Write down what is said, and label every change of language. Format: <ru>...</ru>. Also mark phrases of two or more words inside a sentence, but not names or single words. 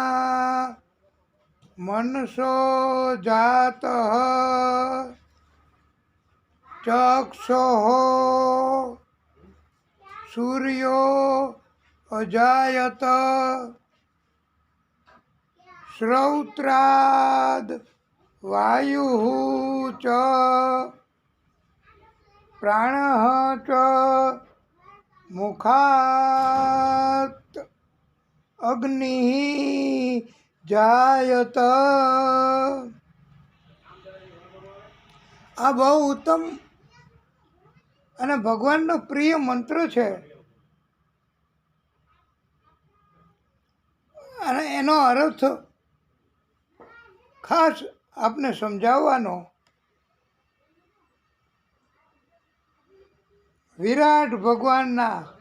<sa>मनसो जातः चक्षुः सूर्यो अजायत श्रौत्राद वायुः च प्राणः च मुखात् अग्निः जायत।</sa> <gu>આ બહુ ઉત્તમ અને ભગવાનનો પ્રિય મંત્ર છે અને એનો અર્થ ખાસ આપને સમજાવવાનો વિરાટ ભગવાનના</gu>